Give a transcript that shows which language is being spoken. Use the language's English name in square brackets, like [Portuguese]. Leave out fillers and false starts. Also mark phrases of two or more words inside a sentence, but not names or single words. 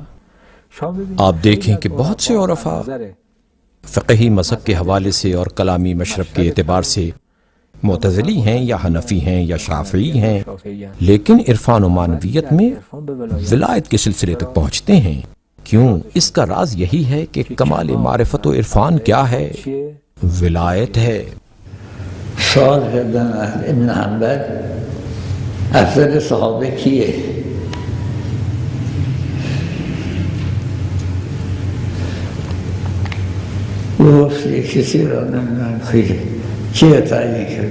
[Urdu] آپ دیکھیں کہ بہت سے عرفاء فقہی مذہب کے حوالے سے اور کلامی مشرب کے اعتبار سے معتزلی ہیں یا حنفی ہیں یا شافعی ہیں، لیکن عرفان و معنویت میں ولایت کے سلسلے تک پہنچتے ہیں. کیوں؟ اس کا راز یہی ہے کہ کمال معرفت و عرفان کیا ہے؟ ولایت ہے. [Persian] سوال کردن ابن حنبل افضل صحابه کیه؟ گفت کسی را نمیدونم خیلی کی را تعیین کرد؟